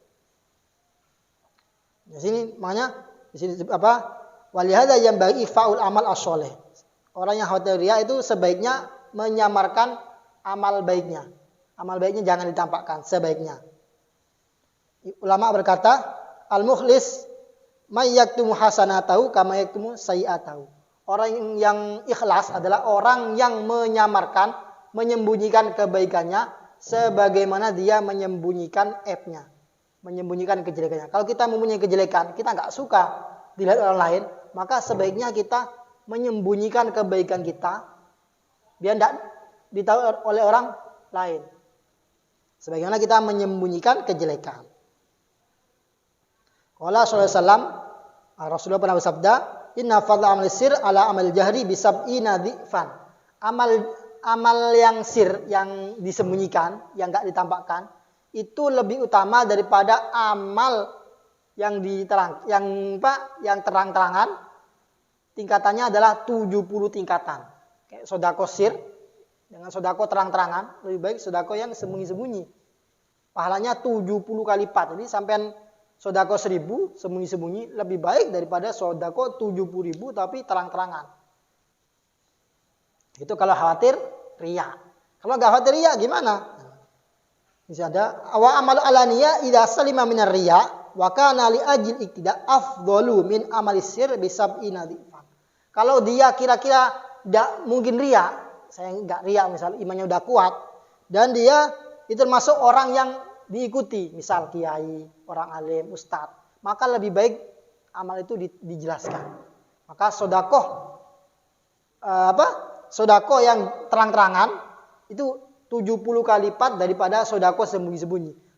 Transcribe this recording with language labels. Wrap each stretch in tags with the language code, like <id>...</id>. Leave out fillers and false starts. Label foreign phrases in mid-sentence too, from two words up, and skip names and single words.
<id>Di sini makanya di sini apa? Walihada yang bagi faul amal as-sholeh. Orang yang khawatir riya itu sebaiknya menyamarkan amal baiknya. Amal baiknya jangan ditampakkan, sebaiknya. Ulama berkata,</id> <ar>المخلص من يكتم حسناته كما يكتم سيئاته.</ar> <id>Orang yang ikhlas adalah orang yang menyamarkan, menyembunyikan kebaikannya sebagaimana dia menyembunyikan aibnya, menyembunyikan kejelekannya. Kalau kita mempunyai kejelekan, kita nggak suka dilihat orang lain, maka sebaiknya kita menyembunyikan kebaikan kita biar tidak ditahu oleh orang lain. Sebagaimana kita menyembunyikan kejelekan.</id> <ar>قال صلى الله عليه وسلم,</ar> <id>Rasulullah pernah bersabda,</id> <ar>إن فضل عمل السر على عمل الجهر بسبعين ضعفا.</ar> <id>Amal yang sir, yang disembunyikan, yang enggak ditampakkan, itu lebih utama daripada amal yang terang-terangan. Tingkatannya adalah 70 tingkatan. Kayak sedekah sir dengan sedekah terang-terangan, lebih baik sedekah yang sembunyi-sembunyi. Pahalanya 70 kali lipat. Jadi sampean sedekah 1000 sembunyi-sembunyi lebih baik daripada sedekah 70.000 tapi terang-terangan. Itu kalau khawatir riya. Kalau enggak khawatir riya gimana? Bisa ada</id> <ar>والعمل العلانية إذا سلم من الرياء وكان لأجل الاقتداء أفضل من عمل السر بسبعين ضعفا.</ar> <id>Kalau dia kira-kira enggak mungkin riya, saya enggak riya misal imannya udah kuat dan dia itu termasuk orang yang diikuti, misal kiai, orang alim, ustadz, maka lebih baik amal itu dijelaskan. Maka sedekah sedekah yang terang-terangan itu 70 kali lipat daripada sedekah sembunyi-sembunyi.</id>